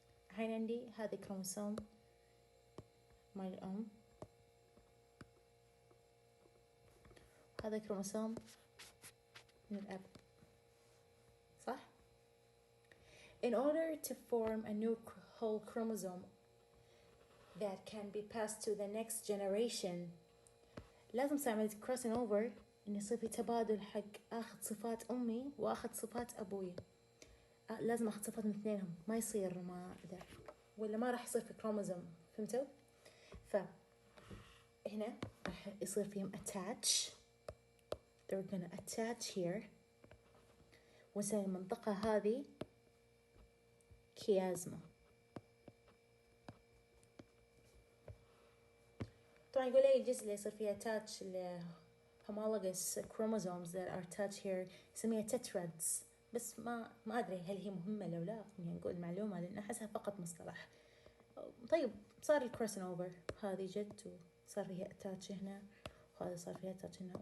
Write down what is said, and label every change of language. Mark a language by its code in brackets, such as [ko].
[ar] الحين عندي هذا كروموسوم مال الأم، هذا كروموسوم من الأب، صح؟ [en] In order to form a new whole chromosome that can be passed to the next generation [ar] لازم أسوي عملية crossing over، إن يصير في تبادل حق أخذ صفات أمي وأخذ صفات أبوي. لازم أخذ صفات من اثنينهم، ما يصير ما ذا، ولا ما راح يصير في كروموسوم. فهمتوا؟ فهنا راح يصير فيهم attach. [en] they're gonna attach here، [ar] ونسمي المنطقة هذه كيازما. طبعا يقول لي الجزء اللي يصير فيه attach ل [en] homologous chromosomes that are attached here [ar] يسميها tetrads، بس ما أدري هل هي مهمة لو لا، يعني نقول المعلومة لأن أحسها فقط مصطلح. طيب صار الكروسن أوفر، هذه جت وصار فيها attach هنا، وهذا صار فيها attach هنا.